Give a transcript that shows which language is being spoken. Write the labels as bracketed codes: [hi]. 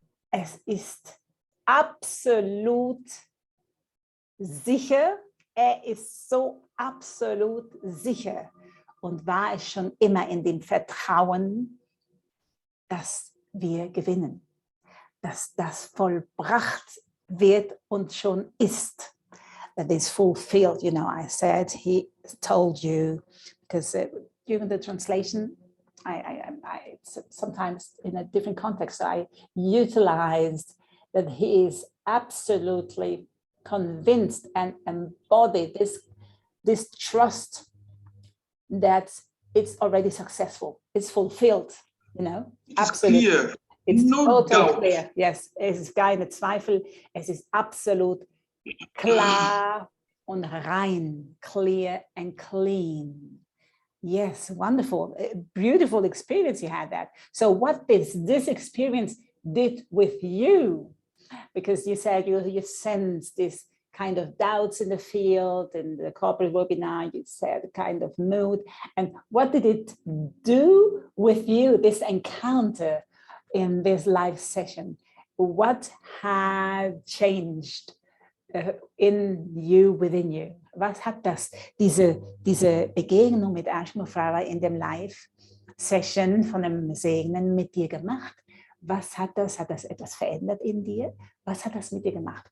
[de] Es ist absolut sicher. Er ist so absolut sicher und war es schon immer in dem Vertrauen, dass wir gewinnen, dass das vollbracht wird und schon ist. [en] That is fulfilled. You know, I said, he told you, because during the translation, I sometimes in a different context, I utilized that he is absolutely convinced and embodied this trust that it's already successful, it's fulfilled, you know. It's absolutely clear. It's no totally doubt. Clear. [de] Yes, es ist keine Zweifel, es ist absolut klar und rein, [en] clear and clean. Yes, wonderful, beautiful experience you had that. So what this experience did with you, because you said you sensed this kind of doubts in the field, in the corporate webinar, you said kind of mood, and what did it do with you, this encounter in this live session? What had changed in you, within you? [de] Was hat diese Begegnung mit Mufareh in dem Live-Session von dem Segnen mit dir gemacht? Was hat das etwas verändert in dir? Was hat das mit dir gemacht?